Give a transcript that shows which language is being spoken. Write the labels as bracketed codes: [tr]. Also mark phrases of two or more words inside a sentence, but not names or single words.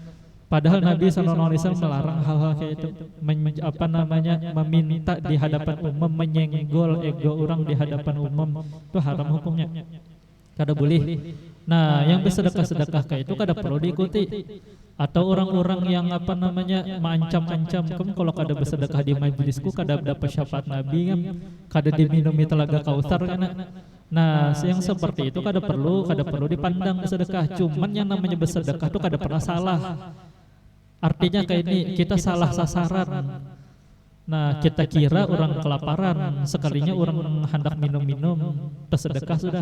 [id] Padahal Nabi SAW melarang hal-hal kayak itu, meminta di hadapan umum, menyenggol ego orang di hadapan umum, itu haram hukumnya. [bjn] Kada boleh. [id] Nah, yang bersedekah-sedekah kayak itu kada perlu diikuti. Atau orang-orang yang mengancam-ancam, kamu kalau kada bersedekah di majelisku kada dapat syafaat Nabi kan, kada diminumi telaga Kautsar kan. Nah, yang seperti itu kada perlu dipandang bersedekah. Cuman yang namanya bersedekah itu kada pernah salah. Artinya kayak ini, kita salah sasaran. Nah, kita kira orang kelaparan, sekalinya orang hendak minum-minum, bersedekah sudah.